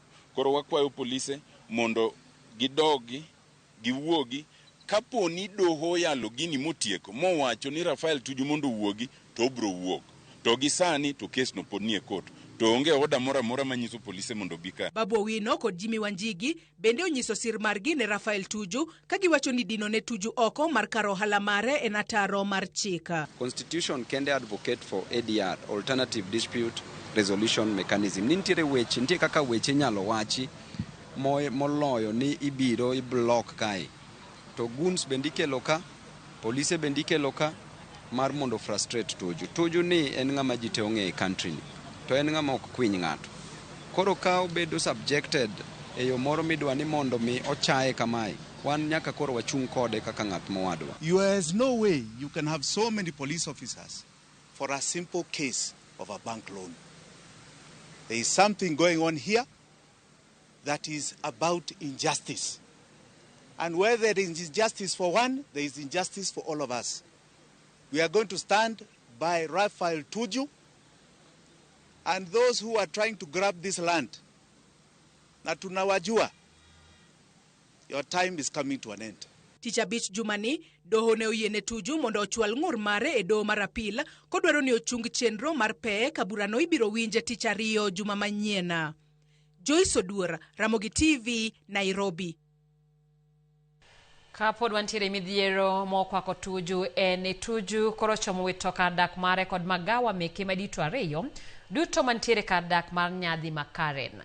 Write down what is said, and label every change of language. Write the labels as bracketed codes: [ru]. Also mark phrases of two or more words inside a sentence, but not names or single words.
[luo] Koro wakwayo polise mondo gidogi, giwuogi, kapo ni doho yalo gini motieko, mowacho ni Rafael Tuju mondo wuogi, to obro wuok. To gisani to kes no pod nie court. To onge oda mora manyiso polise mondo bika. Babu Owino kod Jimmy Wanjigi bende onyiso sir margi ne Rafael Tuju ka giwacho ni dino ne Tuju oko mar karo ohala mare en ataro mar chika. [en] Constitution kende advocate for ADR, alternative dispute resolution mechanism. [luo] Nintiere weche, nitie kaka weche nyalo wachi moloyo ni ibiro i-block kae. To guns bendikelo ka, polise bendikelo ka mar mondo frustrate Tuju. Tuju ni en ng'ama ji te ong'e e country ni. To en ng'ama ok kwiny ng'ato. Koro ka obedo subjected e yo moro midwa ni mondo mi ochaye kamae, wan nyaka koro wachung' kode kaka ng'at mowadwa. [en] There is no way you can have so many police officers for a simple case of a bank loan. There is something going on here that is about injustice. And where there is injustice for one, there is injustice for all of us. We are going to stand by Rafael Tuju and those who are trying to grab this land. [sw] Na tunawajua, [en] your time is coming to an end. [luo] Tich Abich Jumani, doho ne oyiene Tuju mondo ochwal ng'ur mare e doho mar apil kodwaro ni ochung chenro mar pe ka burano ibiro winje tich ariyo juma manyiena. Joyce Oduor, Ramogi TV, Nairobi. Kapod wantiere midhiero mokwako Tuju en Tuju koro chomo wito kar dak mare kod magawa meke madito ariyo duto mantiere kar dak mar nyadhi ma Karen.